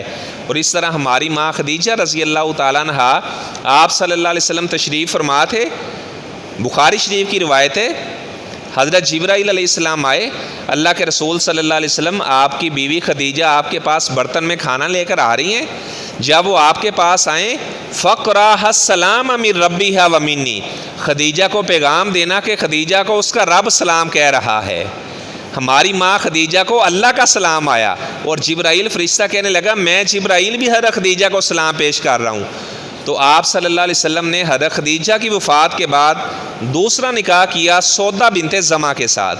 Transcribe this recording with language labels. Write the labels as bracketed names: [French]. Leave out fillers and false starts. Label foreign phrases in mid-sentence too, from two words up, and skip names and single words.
[Urdu] اور اس طرح ہماری ماں خدیجہ رضی اللہ تعالیٰ عنہا آپ صلی اللہ علیہ وسلم تشریف فرما تھے، بخاری شریف کی روایت ہے حضرت جبرائیل علیہ السلام آئے، اللہ کے رسول صلی اللہ علیہ وسلم آپ کی بیوی خدیجہ آپ کے پاس برتن میں کھانا لے کر آ رہی ہیں۔ جب وہ آپ کے پاس آئیں [Arabic] فقرہ السلام من ربیہا و منی، [Urdu] خدیجہ کو پیغام دینا کہ خدیجہ کو اس کا رب سلام کہہ رہا ہے۔ ہماری ماں خدیجہ کو اللہ کا سلام آیا، اور جبرائیل فرشتہ کہنے لگا میں جبرائیل بھی حضرت خدیجہ کو سلام پیش کر رہا ہوں۔ تو آپ صلی اللہ علیہ وسلم نے حضرت خدیجہ کی وفات کے بعد دوسرا نکاح کیا سودہ بنت زمع کے ساتھ۔